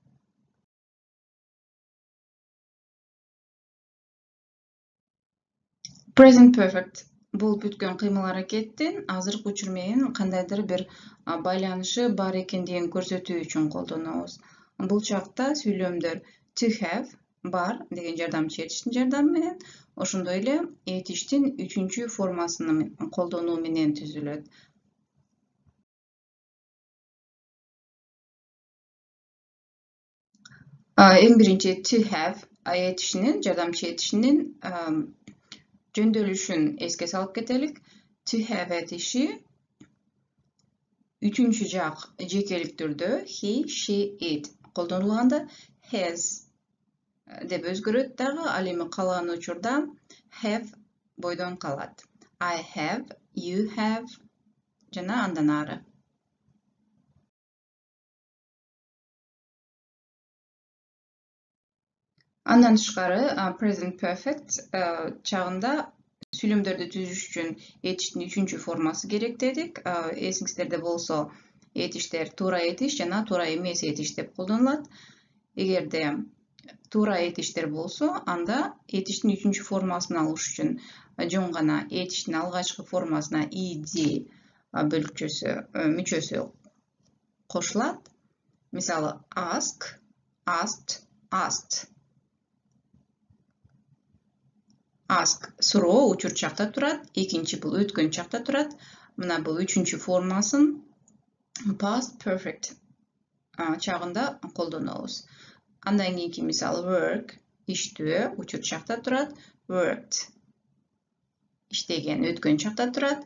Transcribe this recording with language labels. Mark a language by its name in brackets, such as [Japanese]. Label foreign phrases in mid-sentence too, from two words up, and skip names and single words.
[English] Present perfect [Kyrgyz] бул бүткөн кыймыл аракеттин азыркы учур менен кандайдыр бир байланышы бар экендигин көрсөтүү үчүн колдонобуз. Бул чакта сүйлөмдөр [English] to have [Kyrgyz] бар деген жардамчы этиштин жардамы менен, ошондой эле этиштин үчүнчү формасын колдонуу менен түзүлөт. Эң биринчи [English] to have [Kyrgyz] этишинин, жардамчы этишинин жөндөөлүшүн эске салып кетелик. [English] To have [Kyrgyz] этиши үчүнчү жак жекелик түрдө [English] he, she, it [Kyrgyz] колдонулганда has деп өзгөрөт дагы, ал эми калган учурда have бойдон калат. [English] I have, you have [Kyrgyz] жана андан ары. Андан тышкары [English] present perfect [Kyrgyz] чагында сүйлөмдөрдү түзүш үчүн этиштин үчүнчү формасы керек дедик. Эсиңиздерде болсо, этиштер туура этиш жана туура эмес этиш деп колдонулат. Эгерде туура этиштер болсо, анда этиштин үчүнчү формасын алыш үчүн жөн гана этиштин алгачкы формасына ed мүчөсү кошулат. Мисалы [English] ask, asked, asked. [Kyrgyz] Ask суроо учур чакта турат, экинчи бул өткөн чакта турат. Мына бул үчүнчү формасын [English] past perfect [Kyrgyz] чагында колдонобуз. Андан кийинки мисал work, иштөө учур чакта турат, worked иштеген өткөн чакта турат.